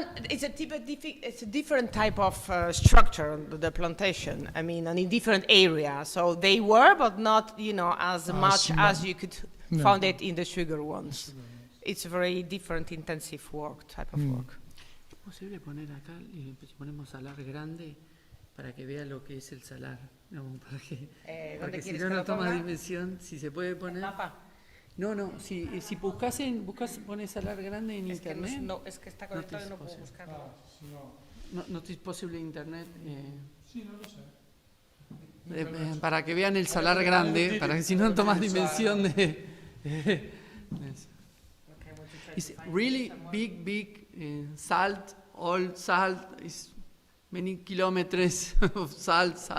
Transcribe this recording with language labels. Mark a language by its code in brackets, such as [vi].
[en] It's a different type of structure, the plantation. I mean, and in different areas. So they were, but not, as much as you could find it in the sugar ones. It's a very different, intensive type of work. [es] ¿Es posible poner acá, ponemos salar grande para que vea lo que es el salar? No, porque si no toma dimensión, si se puede poner. No, si pones salar grande en internet. No, es que está conectado y no puedo buscarlo. No es posible en internet. Sí, no lo sé. Para que vean el salar grande, para que si no tomas dimensión de. [en] It's really big salt, all salt is many kilometers of salt.